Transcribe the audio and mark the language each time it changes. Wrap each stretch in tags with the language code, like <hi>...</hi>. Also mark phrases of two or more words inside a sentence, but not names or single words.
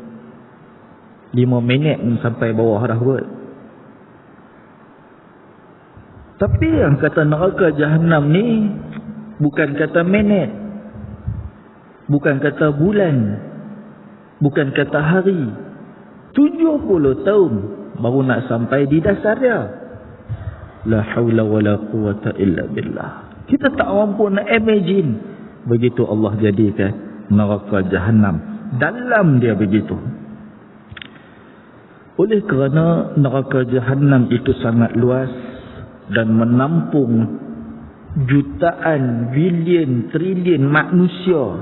<ms>5 minit sampai bawah dah kot. Tapi yang kata neraka Jahannam ni bukan kata minit, bukan kata bulan, Bukan kata hari. 70 tahun baru nak sampai di dasar dia.</ms> <ar>لا حول ولا قوة إلا بالله.</ar> <ms>Kita tak mampu nak imagine. Begitu Allah jadikan neraka Jahannam. Dalam dia begitu. Oleh kerana neraka Jahannam itu sangat luas dan menampung jutaan, bilion, trilion manusia.</ms>